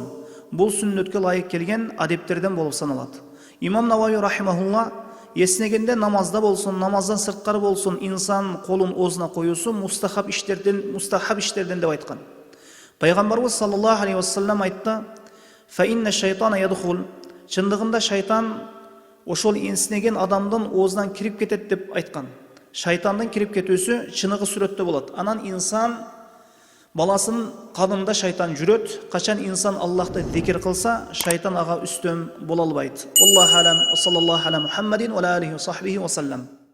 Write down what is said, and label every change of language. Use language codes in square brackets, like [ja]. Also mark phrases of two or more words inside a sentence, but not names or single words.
[ky] Бул сүннөткө ылайык келген адептерден болуп саналат. Имам Навави рахимахулла эснегенде намазда болсун, намаздан сырткары болсун, инсан колун оозуна коюусу мустахаб иштерден деп айткан. Пайгамбарыбыз [ar] صلى الله عليه وسلم [ky] айтты: [ar] "فإن الشيطان يدخل", [ky] чындыгында шайтан ошол энсинеген адамдын оозунан кирип кетет деп айткан. Шайтандын кирип кетүүсү чыныгы сүрөттө болот. Анан инсан баласын кадымда шайтан жүрөт. Качан инсан Аллахты зикир кылса, шайтан ага үстөм боло албайт. [ar] الله أعلم. صلى الله على محمد وعليه وصحبه وسلم.